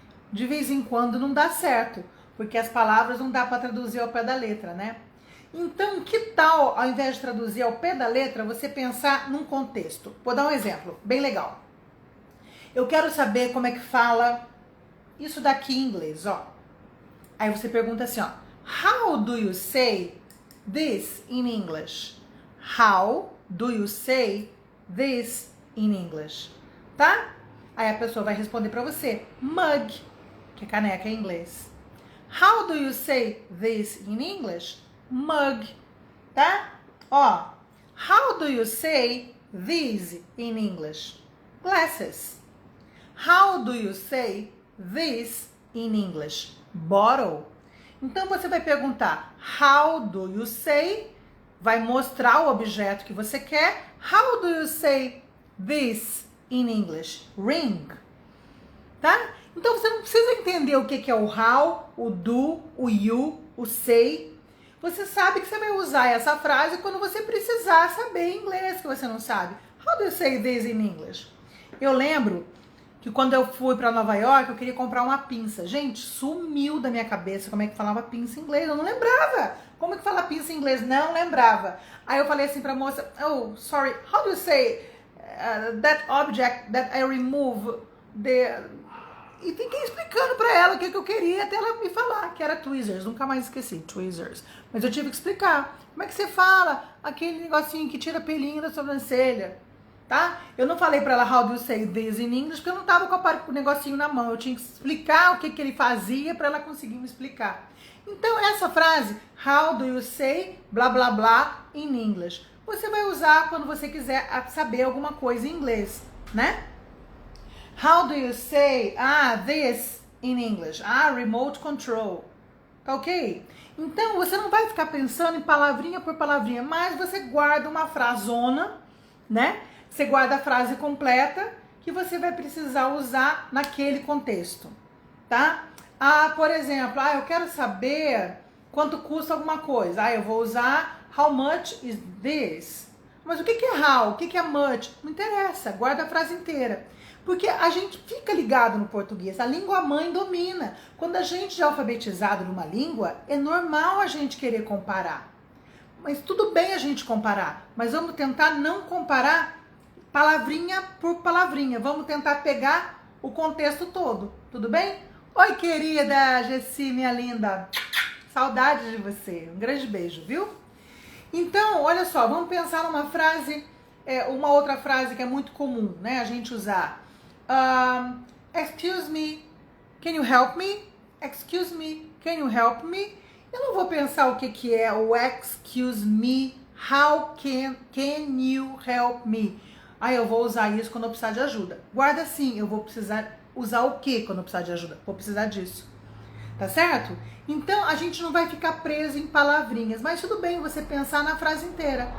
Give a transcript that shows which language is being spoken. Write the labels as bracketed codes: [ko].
[pt] De vez em quando não dá certo, porque as palavras não dá para traduzir ao pé da letra, né? Então, que tal, ao invés de traduzir ao pé da letra, você pensar num contexto? Vou dar um exemplo, bem legal. Eu quero saber como é que fala isso daqui em inglês, ó. Aí você pergunta assim, ó. [en] How do you say this in English? How do you say this in English? [pt] Tá? Aí a pessoa vai responder pra você. Mug, que é caneca em inglês. [en] How do you say this in English? Mug, tá? Ó, how do you say this in English? Glasses. How do you say this in English? Bottle. [pt] Então você vai perguntar [en] how do you say, [pt] vai mostrar o objeto que você quer. [en] How do you say this in English? Ring. Tá? [pt] Então você não precisa entender o que é o how, o do, o you, o say. Você sabe que você vai usar essa frase quando você precisar saber inglês que você não sabe. [en] How do you say this in English? [pt] Eu lembro que quando eu fui para Nova York, eu queria comprar uma pinça. Gente, sumiu da minha cabeça como é que falava pinça em inglês. Eu não lembrava. Como é que fala pinça em inglês? Não lembrava. Aí eu falei assim pra moça, [en] oh, sorry, how do you say that object that I remove the... [pt] E fiquei explicando pra ela o que eu queria até ela me falar, que era tweezers. Nunca mais esqueci, tweezers. Mas eu tive que explicar. Como é que você fala aquele negocinho que tira pelinho da sobrancelha? Tá? Eu não falei pra ela [en] how do you say this in English, [pt] porque eu não tava com o negocinho na mão. Eu tinha que explicar o que ele fazia pra ela conseguir me explicar. Então, essa frase, [en] how do you say blá blá blá in English, [pt] você vai usar quando você quiser saber alguma coisa em inglês, né? [en] How do you say this in English? Remote control. Tá ok? [pt] Então, você não vai ficar pensando em palavrinha por palavrinha, mas você guarda uma frasona, né? Você guarda a frase completa que você vai precisar usar naquele contexto, tá? Por exemplo, eu quero saber quanto custa alguma coisa. Eu vou usar [en] how much is this? [pt] Mas o que é how? O que é much? Não interessa, guarda a frase inteira. Porque a gente fica ligado no português, a língua mãe domina. Quando a gente já é alfabetizado numa língua, é normal a gente querer comparar. Mas tudo bem a gente comparar, mas vamos tentar não comparar palavrinha por palavrinha. Vamos tentar pegar o contexto todo, tudo bem? Oi, querida Jessi, minha linda. Saudade de você. Um grande beijo, viu? Então, olha só, vamos pensar numa frase, uma outra frase que é muito comum, né? A gente usar. [en] Excuse me, can you help me? Excuse me, can you help me? [pt] Eu não vou pensar o que é o [en] excuse me, how can you help me? [pt] Aí eu vou usar isso quando eu precisar de ajuda. Guarda assim, eu vou precisar usar o que quando eu precisar de ajuda? Vou precisar disso. Tá certo? Então a gente não vai ficar preso em palavrinhas, mas tudo bem você pensar na frase inteira.